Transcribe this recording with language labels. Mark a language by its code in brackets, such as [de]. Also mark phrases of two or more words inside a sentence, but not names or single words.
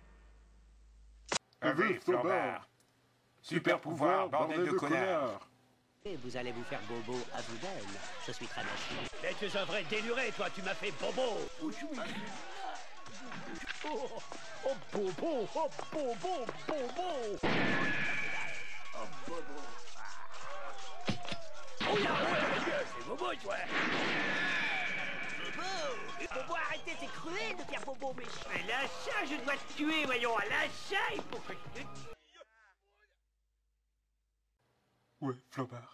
[fr] Un vœu flambard. Super pouvoir, bordel de connards. Et vous allez vous faire bobo à vous-même. Je suis très machine. Mais tu es un vrai déluré, toi, tu m'as fait bobo. Oh, bobo, oh, bobo, bobo. Oh, bobo. Oh là, ouais, c'est bobo, toi. Bobo, arrêtez, c'est cruel de faire bobo, mais... Lâche ça, je dois te tuer, voyons. Lâche ça, il faut que je te... Ouais, Flambard.